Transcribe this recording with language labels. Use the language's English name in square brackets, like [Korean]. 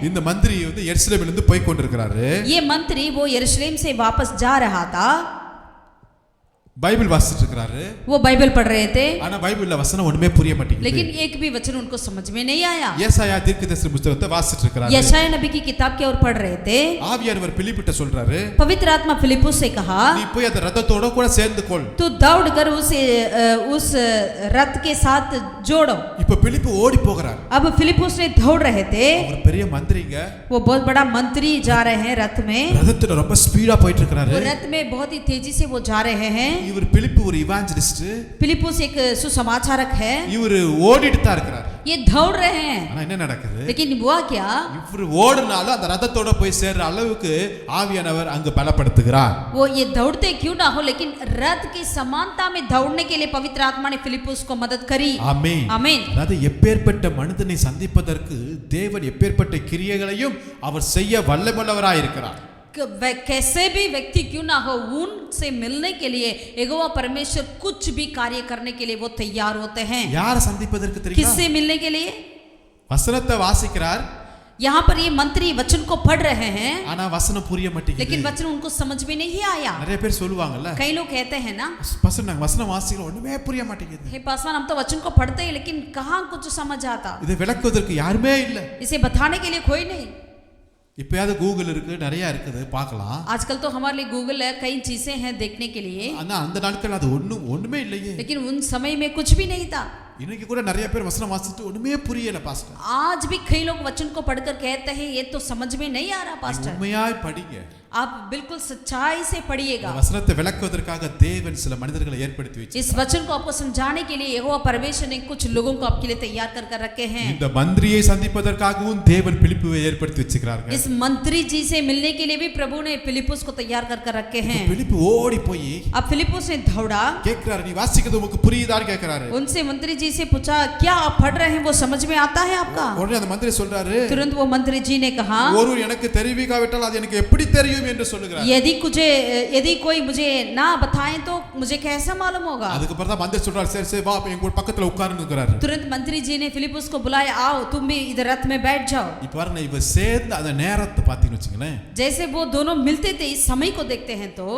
[Tamil] இந்த மந்திரி எருசலேமிலிருந்து போய் கொண்டிருக்கிறாரு. [Hindi] ये मंत्री वो यरूशलेम से वापस जा रहा था. [Tamil] பைபிள் வாசிச்சிட்டு இருக்காரு. [Hindi] वो बाइबल पढ़ रहे थे. [Tamil] ஆனா பைபிள்ல வசனம் ஒண்ணுமே புரிய மாட்டேங்குது. [Hindi] लेकिन एक भी वचन उनको समझ में नहीं आया. [Tamil] ஏசாயா தீர்க்கதரிசி புத்தகத்தை வாசிச்சிட்டு இருக்காரு. [Hindi] यशायाह नबी की किताब की ओर पढ़ रहे थे. [Tamil] ஆவியானவர் பிலிப்புட்ட சொல்றாரு, [Hindi] पवित्र आत्मा फिलिप्पुस से कहा, [Tamil] நீ போய் அந்த ரதத்தோட கூட சேர்ந்து கொள். [Hindi] तू दौड़कर उस रथ के साथ जोड़ो. [Tamil] இப்ப பிலிப்பு ஓடி போகிறார். [Hindi] अब फिलिप्पुस ने दौड़ रहे थे. [Tamil] அவர் பெரிய மந்திரிங்க. [Hindi] वो बहुत बड़ा मंत्री जा रहे हैं रथ में. [Tamil] ரதத்துல ரொம்ப ஸ்பீடா போயிட்டு இருக்காரு. [Hindi] वो रथ में बहुत ही तेजी से वो जा रहे हैं. [Tamil] இவர் பிலிப்பு ஒரு இவாஞ்சலிஸ்ட். [Hindi] फिलिप्पुस एक सुसमाचारक है. [Tamil] இவர் ஓடிட்டு தான் இருக்காரு. [Hindi] ये दौड़ रहे हैं, [Tamil] ஆனா என்ன நடக்குது? [Hindi] लेकिन हुआ क्या? [Tamil] இவர் ஓடுனாலும் அந்த ரதத்தோட போய் சேர்ற அளவுக்கு ஆவியானவர் அங்கு பலப்படுத்துகிறார். [Hindi] वो ये दौड़ते क्यों ना हो, लेकिन रथ की समानता में दौड़ने के लिए पवित्र आत्मा ने फिलिपुस को मदद करी। [Tamil] ஆமென். [Hindi] आमीन। [Tamil] அதாவது எப்பேற்பட்ட மனிதனை சந்திப்பதற்கு தேவன் எப்பேற்பட்ட கிரியைகளையும் அவர் செய்ய வல்லமையுள்ளவராய் இருக்கிறார். [Hindi] कैसे भी व्यक्ति क्यों ना हो, उनसे मिलने के लिए यहोवा परमेश्वर कुछ भी कार्य करने के लिए वो तैयार होते हैं। [Tamil] யாரை சந்திப்பதற்கு தெரியுமா? [Hindi] किससे मिलने के लिए? [Tamil] வசனத்தை வாசிக்கிறார், [Hindi] यहाँ पर ये मंत्री वचन को पढ़ रहे हैं, [Tamil] ஆனா வசனம் புரிய மாட்டேங்குது. [Hindi] लेकिन वचन उनको समझ में नहीं आया। [Tamil] நிறைய பேர் சொல்லுவாங்கல்ல, [Hindi] कई लोग कहते हैं ना, [Tamil] நாங்க வசனம் வாசிக்கிறோம் ஒண்ணுமே புரிய மாட்டேங்குது. [Hindi] हे पासवान हम तो वचन को पढ़ते हैं लेकिन कहाँ कुछ समझ आता। [Tamil] இதை விளக்குவதற்கு யாருமே இல்ல. [Hindi] इसे बताने के लिए कोई नहीं। [Tamil] இப்பயாவது கூகுள் இருக்கு, நிறைய இருக்குது, பார்க்கலாம். [Hindi] आजकल तो हमारे लिए गूगल है, कई चीजें हैं देखने के लिए, [Tamil] ஆனா அந்த நாட்கள் அது ஒண்ணுமே இல்லையே. [Hindi] लेकिन उन समय में कुछ भी नहीं था। [Tamil] இன்னைக்கு கூட நிறைய பேர் வசனம் வாசிட்டு ஒண்ணுமே புரியல பாஸ்டர். [Hindi] आज भी कई लोग वचन को पढ़कर कहते हैं ये तो समझ में नहीं आ रहा पास्टर। [Tamil] உண்மையாய் படிங்க, [Hindi] आप बिल्कुल सच्चाई से पढ़िएगा। [Tamil] வசனத்தை விளக்குவதற்காக தேவன் சில மனிதர்களை ஏற்படுத்தி வச்சிருக்கார். [Hindi] इस वचन को आपको समझाने के लिए यहोवा परमेश्वर ने कुछ लोगों को आपके लिए तैयार कर रखे हैं। [Tamil] இந்த மந்திரியை சந்திப்பதற்காகவும் தேவன் பிலிப்புவை ஏற்படுத்தி வச்சிருக்காங்க. [Hindi] इस मंत्री जी से मिलने के लिए भी प्रभु ने फिलिपुस को तैयार कर रखे हैं। [Tamil] பிலிப்பு ஓடி போய் [Hindi] अब फिलिपुस ने दौड़ा, [Tamil] கேக்குறாரு, நீ வாசிக்கிறது உங்களுக்கு புரியுதான்னு கேக்குறாரு. [Hindi] उनसे मंत्री जी से पूछा क्या आप पढ़ रहे हैं वो समझ में आता है आपका? [Tamil] உடனே அந்த மந்திரி சொல்றாரு, [Hindi] तुरंत वो मंत्री जी ने कहा, [Tamil] ஒருவர் எனக்கு தெரிவிக்காவிட்டால் அது எனக்கு எப்படி தெரியும் என்று சொல்லுகிறார். [Hindi] यदि कोई मुझे ना बताए तो मुझे कैसा मालूम होगा? [Tamil] அதுக்கு அப்புறம் தான் மந்திரி சொல்றாரு, சரி சரி வா எங்க பக்கத்துல உட்காருங்கறாரு. [Hindi] तुरंत मंत्री जी ने फिलिपुस को बुलाया, आओ तुम भी इधर रथ में बैठ जाओ। [Tamil] இப்ப பாருங்க, इவர் சேர்ந்த அந்த நேரத்தை பாத்தீங்கன்னு வெச்சுங்களேன், [Hindi] जैसे वो दोनों मिलते थे, इस समय को देखते हैं तो